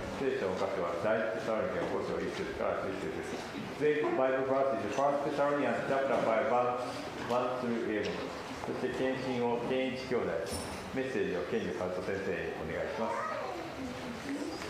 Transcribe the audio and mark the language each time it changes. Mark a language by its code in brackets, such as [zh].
[ja] 聖書の箇所は第一テサロニケの5章1節から11節です。 [en] Today's Bible verse is First Thessalonians chapter 5 verse 1 through 11。 [ja] そして献身を健一兄弟。メッセージを健二和人先生にお願いします。